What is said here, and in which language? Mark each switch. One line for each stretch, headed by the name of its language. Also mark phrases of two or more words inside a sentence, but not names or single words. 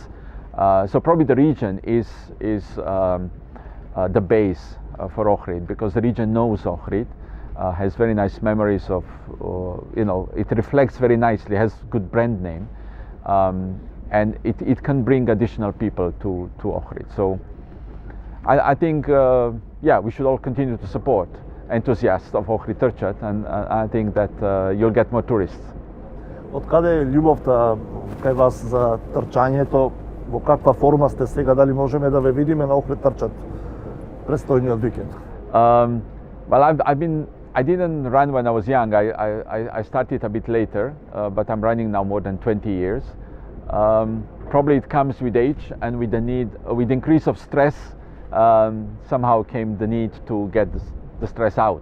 English: So probably the region is the base for Охрид, because the region knows Охрид, has very nice memories of, it reflects very nicely, has good brand name, and it can bring additional people to Охрид. So I think, we should all continue to support enthusiasts of Охрид trčat, and I think that you'll get more tourists.
Macedonian: Од каде е љубовта кај вас за трчањето? Во каква форма сте сега? Дали можеме да ве видиме на Охрид трчат престојниот викенд?
English: Well, I didn't run when I was young. I started a bit later, but I'm running now more than 20 years. Probably it comes with age and with the need, with increase of stress. Somehow came the need to get the stress out.